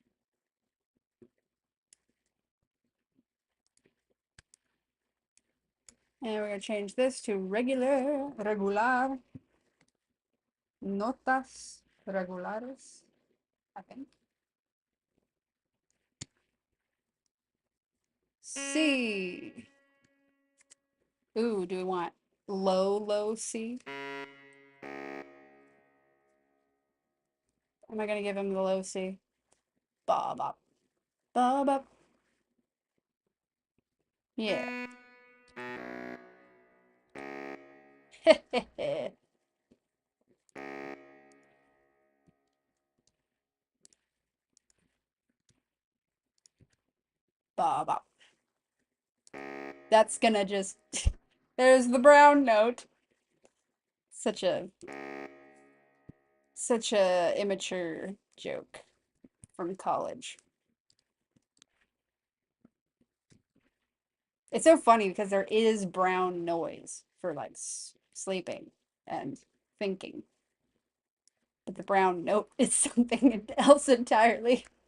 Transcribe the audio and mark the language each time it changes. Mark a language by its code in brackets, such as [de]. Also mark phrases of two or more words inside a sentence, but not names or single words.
[en] And we're going to change this to regular, [es] notas regulares, [en] I think. C. Ooh, do we want low C? Am I going to give him the low C? Ba ba ba ba. Yeah. Ba ba. That's gonna just. There's the brown note. Such a immature joke from college. It's so funny because there is brown noise for like sleeping and thinking, but the brown note is something else entirely.